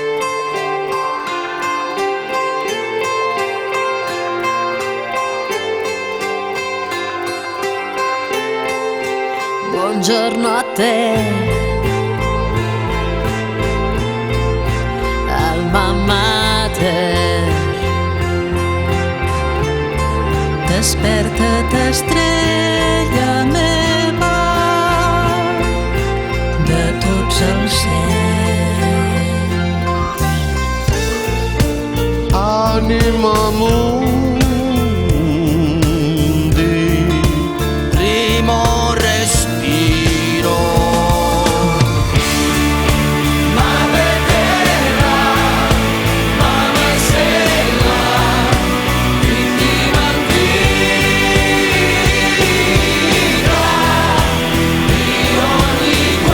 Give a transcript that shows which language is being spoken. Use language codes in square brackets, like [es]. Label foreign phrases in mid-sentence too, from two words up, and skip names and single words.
[it] Buongiorno a te, [la] alma mater, [ca] desperta-te estrella meva de tots els cels. [la] Anima mundi, [it] Primo respiro, madre terra, mamma stella, vittima antica di ogni